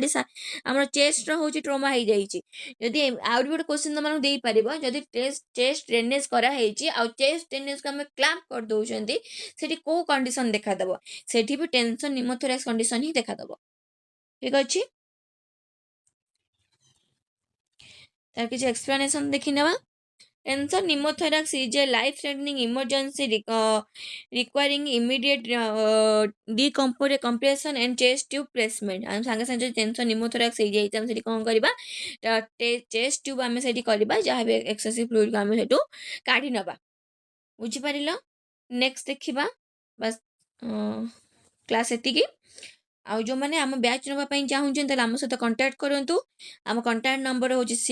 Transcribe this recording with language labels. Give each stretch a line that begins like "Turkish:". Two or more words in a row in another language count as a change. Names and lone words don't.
Odia: ଏଠି ଆମର ଚେଷ୍ଟର ହେଉଛି ଟ୍ରମା ହେଇଯାଇଛି ଯଦି ଆହୁରି ଗୋଟେ କ୍ୱେଶ୍ଚିନ୍ ତୁମମାନଙ୍କୁ ଦେଇପାରିବ ଯଦି
English: chest drainage
Odia: କରାହେଇଛି ଆଉ
English: chest drainage
Odia: ଆମେ କ୍ଲାମ୍ପ କରିଦେଉଛନ୍ତି ସେଠି କେଉଁ କଣ୍ଡିସନ୍ ଦେଖାଦେବ ସେଠି ବି
English: tension pneumothorax condition
Odia: ହିଁ ଦେଖାଦେବ ଠିକ୍ ଅଛି ତାର କିଛି ଏକ୍ସପ୍ଲାନେସନ୍ ଦେଖିନେବା
English: Tension pneumothorax is a life-threatening emergency requiring immediate decompression and chest tube placement.
Odia: ଆମେ ସାଙ୍ଗେ ସାଙ୍ଗେ ଯଦି
English: tension pneumothorax
Odia: ହେଇଯାଇଛି ଆମେ ସେଠି କ'ଣ କରିବା
English: chest tube
Odia: ଆମେ ସେଠି କରିବା ଯାହା ବି
English: excessive fluid
Odia: ଆମେ ସେଠୁ କାଢ଼ି ନେବା ବୁଝିପାରିଲ ନେକ୍ସଟ ଦେଖିବା ବାସ୍ କ୍ଲାସ୍ ଏତିକି ଆଉ ଯେଉଁମାନେ ଆମ ବ୍ୟାଚ୍ ନେବା ପାଇଁ ଚାହୁଁଛନ୍ତି ତାହେଲେ ଆମ ସହିତ କଣ୍ଟାକ୍ଟ କରନ୍ତୁ ଆମ
English: contact number
Odia: ହେଉଛି